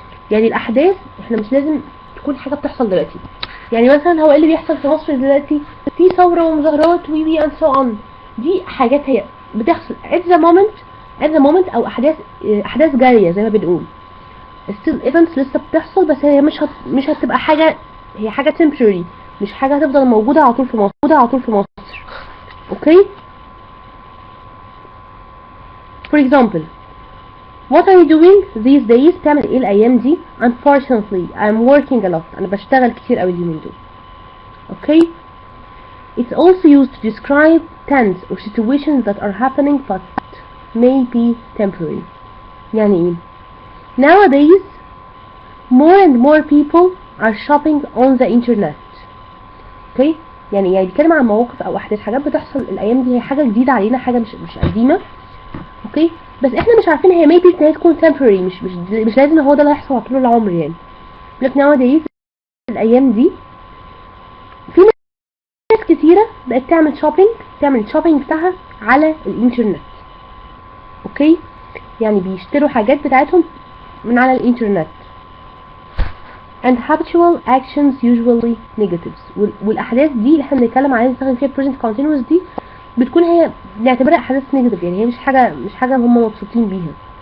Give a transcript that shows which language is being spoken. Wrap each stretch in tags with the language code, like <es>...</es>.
<ar>يعني الأحداث احنا مش لازم تكون حاجة بتحصل دلوقتي. يعني مثلا هو ايه اللي بيحصل في مصر دلوقتي؟ في ثورة ومظاهرات وي</ar> <en>and so on.</en> <ar>دي حاجات هي بتحصل at the moment أو أحداث جارية زي ما بنقول.</ar> <en>still events</en> <ar>لسه بتحصل، بس هي مش هتبقى حاجة، هي حاجة temporary، مش حاجة هتفضل موجودة على طول في مصر.</ar> <en>Okay, for example what are you doing these days؟</en> <ar>بتعمل ايه الايام دي؟</ar> <en>unfortunately I'm working a lot،</en> <ar>انا بشتغل كتير قوي اليومين دول.</ar> <en>Okay, it's also used to describe tense or situations that are happening but may be temporary.</en> <ar>يعني ايه؟</ar> <en>nowadays more and more people are shopping on the internet.</en> <ar>اوكي، يعني بيتكلم عن مواقف او احداث حاجات بتحصل الايام دي، هي حاجه جديده علينا، حاجه مش قديمه. اوكي، بس احنا مش عارفين هي maybe ان هي تكون temporary، مش لازم هو ده اللي هيحصل طول العمر. يعني لكن nowadays الايام دي في ناس كتيره بقت تعمل الشوبينج بتاعها على الانترنت. اوكي، يعني بيشتروا حاجات بتاعتهم من على الانترنت.</ar> <en>and habitual actions usually negatives.</en> <ar>والاحداث دي اللي احنا بنتكلم عليها نستخدم فيها present continuous دي بتكون هي نعتبرها احداث نيجاتيف، يعني هي مش حاجه هم مبسوطين بيها.</ar>